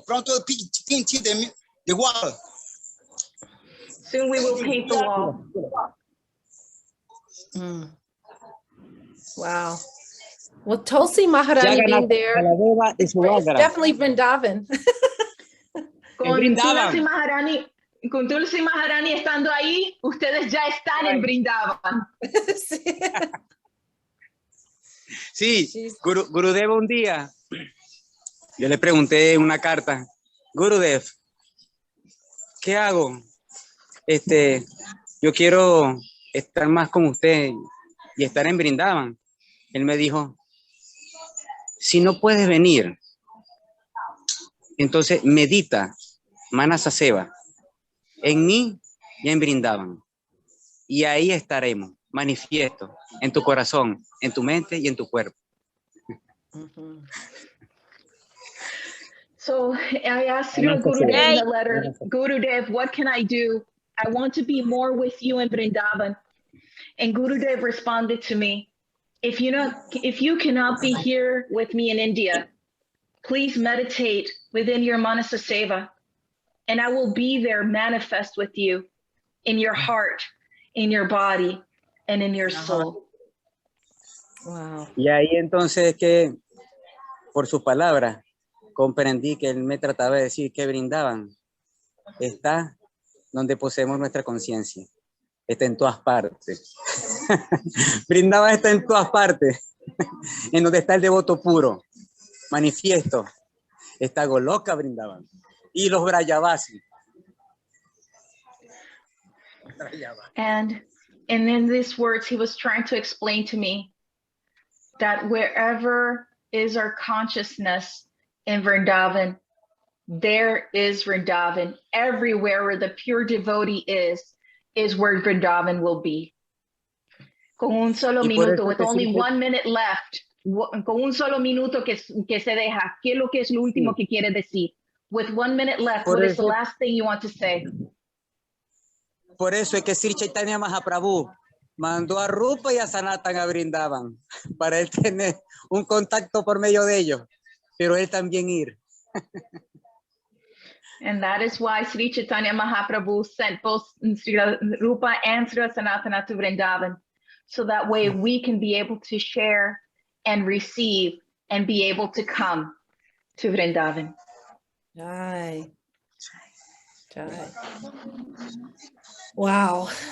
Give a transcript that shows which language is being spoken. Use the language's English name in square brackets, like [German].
[Spanish] Pronto pinche [English] the wall. Soon we will paint the wall. Wow. Well, Tulsi Maharani being there, it's definitely Vrindavan. [Spanish] Con Tulsi Maharani estando ahí, ustedes ya están en Brindavan. Sí, Gurudeva un día, yo le pregunté en una carta, Gurudev, ¿qué hago? Yo quiero estar más con usted y estar en Brindavan. Él me dijo, si no puedes venir, entonces medita, Manasa Seva, en mí y en Brindavan. Y ahí estaremos, manifiesto, en tu corazón, en tu mente y en tu cuerpo. [English] So I asked Gurudev in the letter, Gurudev, what can I do? I want to be more with you in Vrindavan. And Gurudev responded to me, if you cannot be here with me in India, please meditate within your Manasa Seva, and I will be there manifest with you in your heart, in your body, and in your soul. Wow. [Spanish] Y ahí entonces que, por su palabra, comprendí que él me trataba de decir que Brindavan está donde poseemos nuestra conciencia. Está en todas partes. Brindavan está en todas partes. En donde está el devoto puro, manifiesto. Está Goloka Brindavan. Y los Brayavasi. [English] And in these words, he was trying to explain to me that wherever is our consciousness in Vrindavan, there is Vrindavan. Everywhere where the pure devotee is where Vrindavan will be. [Spanish] Con un solo minuto, [English] with only 1 minute left, [Spanish] con un solo minuto que se deja, ¿qué es lo que es lo último que quiere decir? [English] With 1 minute left, what is the last thing you want to say? [Spanish] Por eso es que Sri Chaitanya Mahaprabhu mandó a Rupa y a Sanatan a Brindavan, para él tener un contacto por medio de ellos, pero él también ir. [English] And that is why Sri Chaitanya Mahaprabhu sent both Sri Rupa and Sri Sanatana to Vrindavan, so that way we can be able to share and receive and be able to come to Vrindavan. Jai. Jai. Wow.